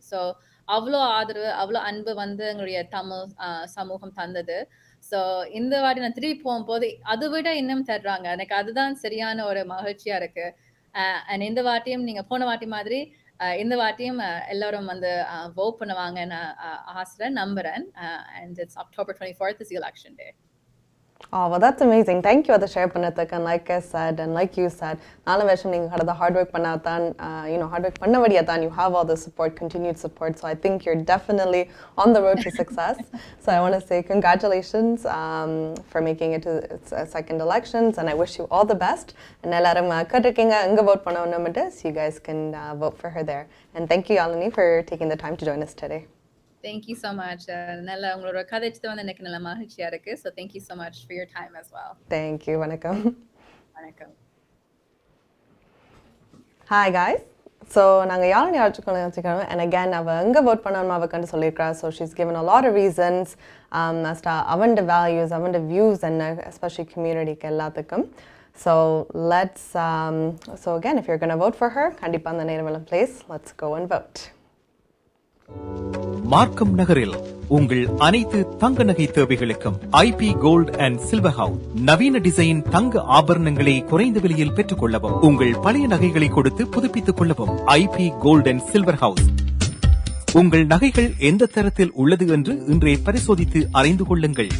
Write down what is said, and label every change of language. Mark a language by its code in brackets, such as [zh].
[ta] So அவ்வளோ ஆதரவு அவ்வளோ அன்பு வந்து எங்களுடைய தமிழ் சமூகம் தந்தது. ஸோ இந்த வாட்டி நான் திருப்பி போகும்போது அதை விட இன்னும் தர்றாங்க. எனக்கு அதுதான் சரியான ஒரு மகிழ்ச்சியா இருக்கு. அண்ட் இந்த வாட்டியும் நீங்க போன வாட்டி மாதிரி இந்த வாட்டியும் எல்லாரும் வந்து vote பண்ணுவாங்கன்னு ஆசைறேன் நம்புறேன். [en] And it's October 24th is the election day. Oh, well, that's amazing. Thank you for the share [ta] பண்ணதுக்கு. [en] And like I said, and like you said, [ta] நாலு வருஷம் நீங்க கடந்த [en] hard work [ta] பண்ணாதான், [en] hard work [ta] பண்ணபடியாதான் [en] you have all the support, continued support. So I think you're definitely on the road to success. So I want to say congratulations for making it to second elections, and I wish you all the best. And [ta] எல்லாரும் கேட்டிருக்கீங்க எங்க vote பண்ணணும்னு, [en] so you guys can vote for her there. And thank you, Yalini, for taking the time to join us today. Thank you so much. [ta] நல்ல உங்களோட கதைச்சது வந்து எனக்கு நல்ல மகிழ்ச்சியா இருக்கு. [en] So thank you so much for your time as well. Thank you. [ta] வணக்கம். வணக்கம். [en] Hi guys. [ta] So நாங்க யாழ்னி ஆட்சிக்கணும் [en] and again [ta] அவ எங்க vote பண்ணணும் அவ கண்டு சொல்லியிருக்கா. [en] So she's given a lot of reasons as to [ta] அவண்ட [en] values, அவண்ட views and especially communityக்கு [ta] எல்லாத்துக்கும். [en] So let's so again if you're going to vote for her, [ta] கண்டிப்பா அந்த நேரமெல்லாம் [en] place, let's go and vote. [ta] மார்க்கம் நகரில் உங்கள் அனைத்து தங்க நகை தேவைகளுக்கும் IP gold and silver house நவீன டிசைன் தங்க ஆபரணங்களை குறைந்த விலையில் பெற்றுக் கொள்ளவும், உங்கள் பழைய நகைகளை கொடுத்து புதுப்பித்துக் கொள்ளவும். IP gold and silver house உங்கள் நகைகள் எந்த தரத்தில் உள்ளது என்று இன்றே பரிசோதித்து அறிந்து கொள்ளுங்கள்.